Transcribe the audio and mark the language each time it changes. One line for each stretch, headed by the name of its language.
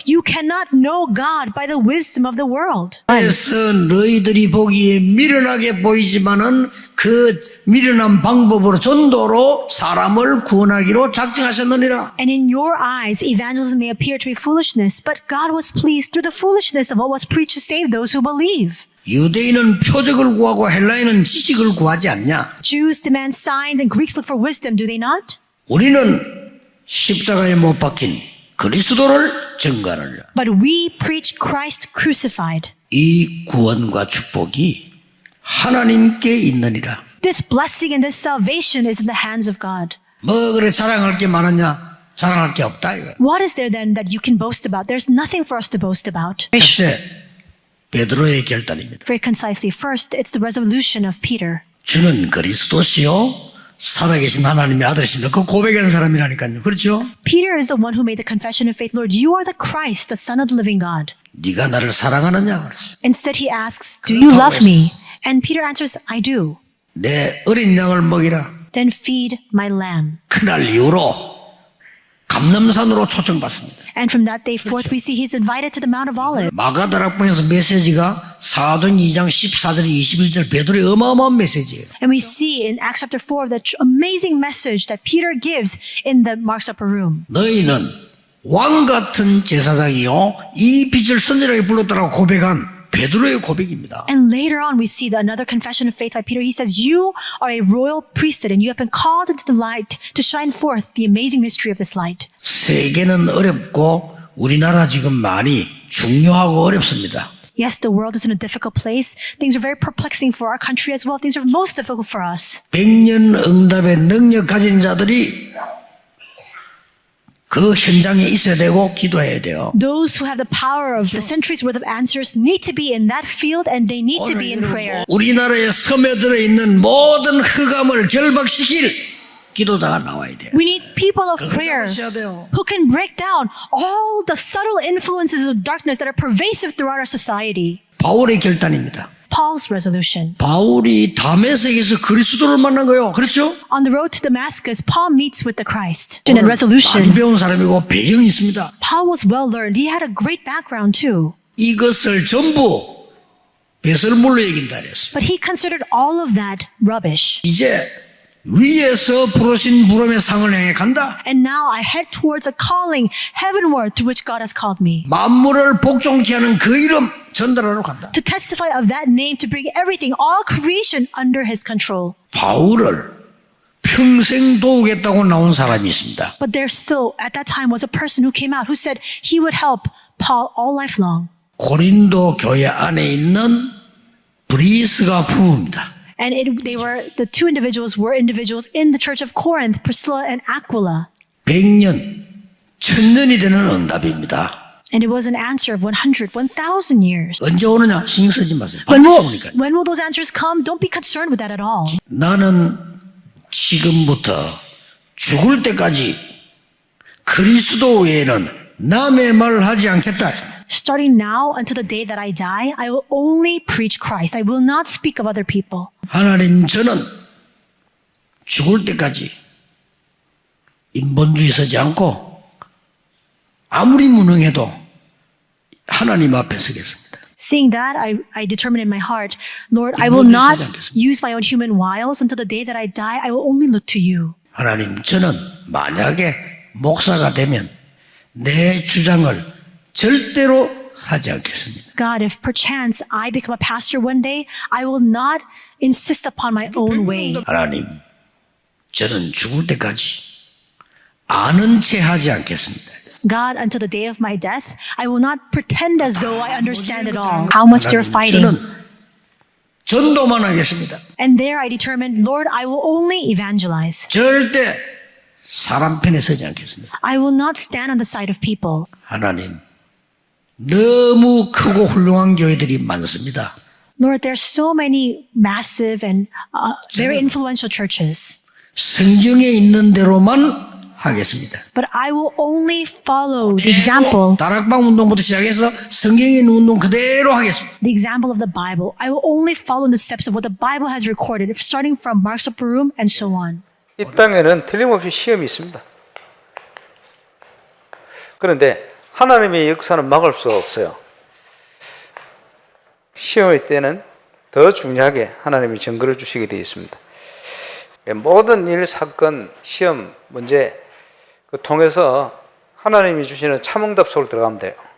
English: You cannot know God by the wisdom of the world.
Korean: 그래서 너희들이 보기에 미련하게 보이지만은 그 미련한 방법으로 전도로 사람을 구원하기로 작정하셨느니라.
English: And in your eyes, evangelism may appear to be foolishness, but God was pleased through the foolishness of what was preached to save those who believe.
Korean: 유대인은 표적을 구하고 헬라인은 지식을 구하지 않냐?
English: Jews demand signs and Greeks look for wisdom, do they not?
Korean: 우리는 십자가에 못 박힌 그리스도를 증거하느냐.
English: But we preach Christ crucified.
Korean: 이 구원과 축복이 하나님께 있느니라.
English: This blessing and this salvation is in the hands of God.
Korean: 뭐 그래 자랑할 게 많았냐? 자랑할 게 없다 이거.
English: What is there then that you can boast about? There's nothing for us to boast about.
Korean: 첫째, 베드로의 결단입니다.
English: Very concisely, first, it's the resolution of Peter.
Korean: 주는 그리스도시요 살아계신 하나님의 아들이십니다. 그 고백한 사람이라니까요. 그렇죠?
English: Peter is the one who made the confession of faith, Lord, you are the Christ, the Son of the living God.
Korean: 네가 나를 사랑하느냐? 그랬어요.
English: Instead, he asks, do you love me? And Peter answers, I do.
Korean: 내 어린 양을 먹이라.
English: Then feed my lamb.
Korean: 그날 이후로 감람산으로 초청받습니다.
English: And from that day forth, we see he's invited to the Mount of Olives.
Korean: 마가다락방에서 메시지가 사도행 2장 14절 21절 베드로의 어마어마한 메시지예요.
English: And we see in Acts chapter 4 the amazing message that Peter gives in the Mark's upper room.
Korean: 너희는 왕 같은 제사장이요 이 빛을 선지자에게 불렀다라고 고백한 베드로의 고백입니다.
English: And later on, we see another confession of faith by Peter. He says, you are a royal priesthood and you have been called into the light to shine forth the amazing mystery of this light.
Korean: 세계는 어렵고 우리나라 지금 많이 중요하고 어렵습니다.
English: Yes, the world is in a difficult place. Things are very perplexing for our country as well. Things are most difficult for us.
Korean: 100년 응답의 능력 가진 자들이 그 현장에 있어야 되고 기도해야 돼요.
English: Those who have the power of the centuries worth of answers need to be in that field and they need to be in prayer.
Korean: 우리나라에 섬에 들어있는 모든 흑암을 결박시킬 기도자가 나와야 돼요.
English: We need people of prayer
Korean: 하셔야 돼요.
English: who can break down all the subtle influences of darkness that are pervasive throughout our society.
Korean: 바울의 결단입니다.
English: Paul's resolution.
Korean: 바울이 다메섹에서 그리스도를 만난 거예요. 그렇죠?
English: On the road to Damascus, Paul meets with the Christ. And resolution.
Korean: 많이 배운 사람이고 배경이 있습니다.
English: Paul was well learned. He had a great background too.
Korean: 이것을 전부 배설물로 얘긴다 그랬어요.
English: But he considered all of that rubbish.
Korean: 이제 위에서 부르신 부름의 상을 향해 간다.
English: And now I head towards a calling heavenward to which God has called me.
Korean: 만물을 복종케 하는 그 이름 전달하러 간다.
English: To testify of that name, to bring everything, all creation under his control.
Korean: 바울을 평생 도우겠다고 나온 사람이 있습니다.
English: But there still, at that time, was a person who came out who said he would help Paul all life long.
Korean: 고린도 교회 안에 있는 브리스가 부부입니다.
English: And the two individuals were individuals in the church of Corinth, Priscilla and Aquila.
Korean: 100년, 1000년이 되는 응답입니다.
English: And it was an answer of 1,000 years.
Korean: 언제 오느냐 신경 쓰지 마세요.
English: When
Korean: 반드시 오니까.
English: will those answers come? Don't be concerned with that at all.
Korean: 나는 지금부터 죽을 때까지 그리스도 외에는 남의 말을 하지 않겠다.
English: Starting now until the day that I die, I will only preach Christ. I will not speak of other people.
Korean: 하나님 저는 죽을 때까지 인본주의 서지 않고 아무리 무능해도 하나님 앞에 서겠습니다.
English: Seeing that, I determined in my heart, Lord, I will not use my own human wiles until the day that I die. I will only look to you.
Korean: 하나님 저는 만약에 목사가 되면 내 주장을 절대로 하지 않겠습니다.
English: God, if perchance I become a pastor one day, I will not insist upon my own way.
Korean: 하나님, 저는 죽을 때까지 아는 채 하지 않겠습니다.
English: God, until the day of my death, I will not pretend as though I understand it all. How much they're fighting.
Korean: 저는 전도만 하겠습니다.
English: And there I determined, Lord, I will only evangelize.
Korean: 절대 사람 편에 서지 않겠습니다.
English: I will not stand on the side of people.
Korean: 하나님, 너무 크고 훌륭한 교회들이 많습니다.
English: Lord, there are so many massive and very influential churches.
Korean: 성경에 있는 대로만 하겠습니다.
English: But I will only follow the example,
Korean: 다락방 운동부터 시작해서 성경에 있는 운동 그대로 하겠습니다.
English: the example of the Bible. I will only follow the steps of what the Bible has recorded, starting from Mark's upper room and so on.
Korean: 이 땅에는 틀림없이 시험이 있습니다. 그런데 하나님의 역사는 막을 수가 없어요. 시험의 때는 더 중요하게 하나님이 증거를 주시게 되어 있습니다. 모든 일, 사건, 시험, 문제 그 통해서 하나님이 주시는 참응답 속으로 들어가면 돼요.